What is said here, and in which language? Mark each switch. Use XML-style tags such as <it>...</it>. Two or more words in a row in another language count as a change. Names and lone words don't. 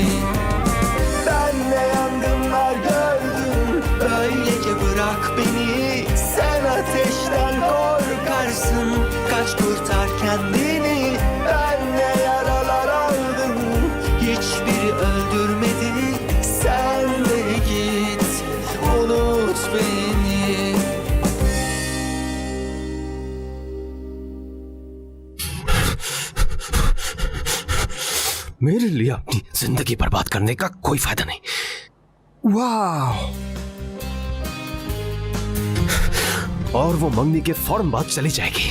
<tr>Ben ne yangınlar gördüm, böylece bırak beni. Sen ateşten korkarsın, kaç kurtar kendini. Ben ne yaralar aldım, hiçbiri öldürmedi. Sen de git, unut beni.</tr> <hi>मेरे लिए अपनी जिंदगी बर्बाद करने का कोई फायदा नहीं। वाह! और वो मंगनी के फौरन बाद चली जाएगी।</hi>